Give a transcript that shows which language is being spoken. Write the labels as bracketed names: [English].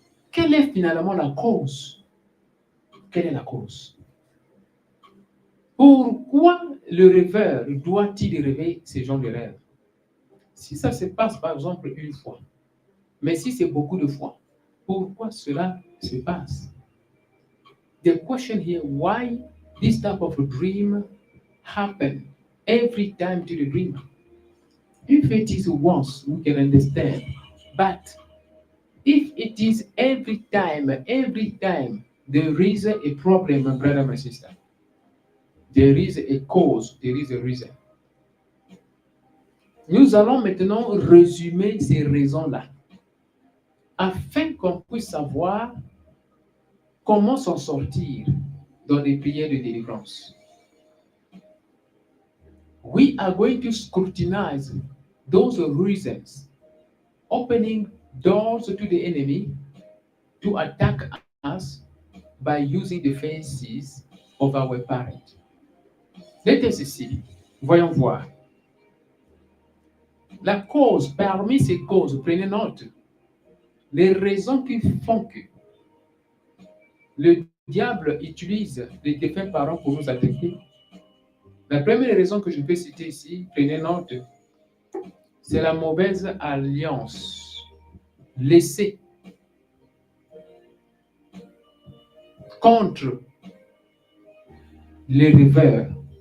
[French] Quelle est finalement la cause? Quelle est la cause? Pourquoi le rêveur doit-il rêver ce genre de rêve? Si ça se passe par exemple une fois, mais si c'est beaucoup de fois, pourquoi cela se passe? [English] The question here, why this type of dream happen every time to the dreamer? If it is once, we can understand. But if it is every time, there is a problem, my brother, my sister. There is a cause, there is a reason. [French] Nous allons maintenant résumer ces raisons-là, afin qu'on puisse savoir comment s'en sortir dans les prières de délivrance. [English] We are going to scrutinize those reasons, opening doors to the enemy to attack us by using the faces of our parents. Let us see. [French] Voyons voir. La cause, parmi ces causes, prenez note, les raisons qui font que le diable utilise les défunts parents pour nous attaquer. La première raison que je peux citer ici, prenez note, c'est la mauvaise alliance laissée contre les rêveurs.